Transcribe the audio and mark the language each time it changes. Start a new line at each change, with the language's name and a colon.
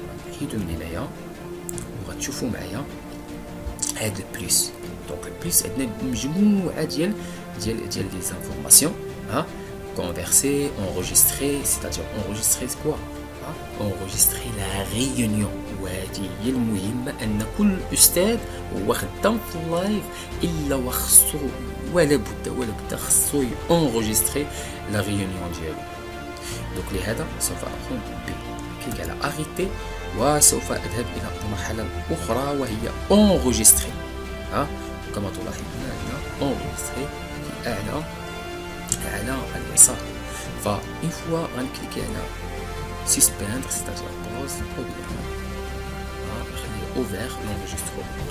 Arabic: نحيدو من هنايا وغتشوفو معايا هاد البليس. دونك البليس عندنا مجموعه ديال لي زانفورماسيون.
French: converser, enregistrer, c'est-à-dire enregistrer quoi? enregistrer la réunion.
Arabic: وهذه هي المهمة، أن كل أستاذ هو خدام في اللايف إلا وخصو ولا بد خصو
French: enregistrer la réunion
Arabic: ديالو. دونك لهذا سوف أقوم بكليك على arrêter وسوف أذهب إلى المرحلة الأخرى وهي enregistrer. كما تلاحظون هنا enregistrer في أعلى اليسار. فإن فوا غنكليكي على
French: suspendre c'est-à-dire pause ou bien
Arabic: نخليه
French: ouvert l'enregistrement.